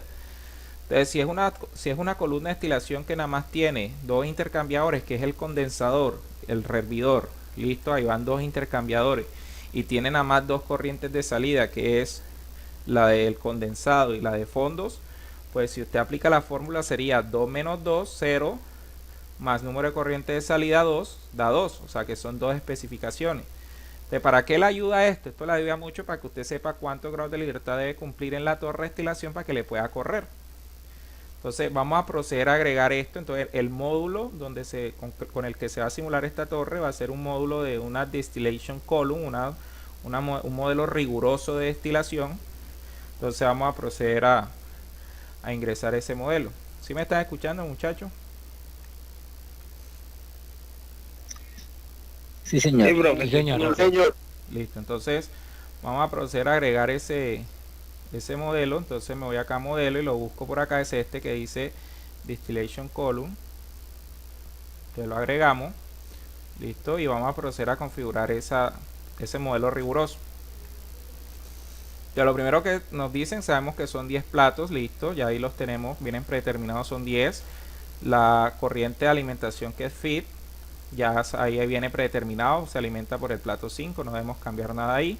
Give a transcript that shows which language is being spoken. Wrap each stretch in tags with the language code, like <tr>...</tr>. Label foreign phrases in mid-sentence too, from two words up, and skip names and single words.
<es>Entonces si es una columna de destilación que nada más tiene dos intercambiadores, que es el condensador, el hervidor, listo, ahí van dos intercambiadores, y tiene nada más dos corrientes de salida, que es la del condensado y la de fondos, pues si usted aplica la fórmula sería 2 menos 2, 0, más número de corriente de salida 2, da 2, o sea que son dos especificaciones. Entonces, ¿para qué le ayuda esto? Esto le ayuda mucho para que usted sepa cuántos grados de libertad debe cumplir en la torre de destilación para que le pueda correr. Entonces vamos a proceder a agregar esto. Entonces el módulo con el que se va a simular esta torre va a ser un módulo de una</es> <en>distillation column,</en> <es>un modelo riguroso de destilación. Entonces vamos a proceder a ingresar ese modelo. ¿Sí me están escuchando, muchachos? Sí, señor. Sí, bro. Sí, señor. Listo, entonces vamos a proceder a agregar ese modelo. Entonces me voy acá a modelo y lo busco por acá, es este que dice</es> <en>distillation column.</en> <es>Entonces lo agregamos, listo, y vamos a proceder a configurar ese modelo riguroso. Ya lo primero que nos dicen, sabemos que son 10 platos, listo, ya ahí los tenemos, vienen predeterminados, son 10. La corriente de alimentación, que es FIT, ya ahí viene predeterminado, se alimenta por el plato 5, no debemos cambiar nada ahí.</es>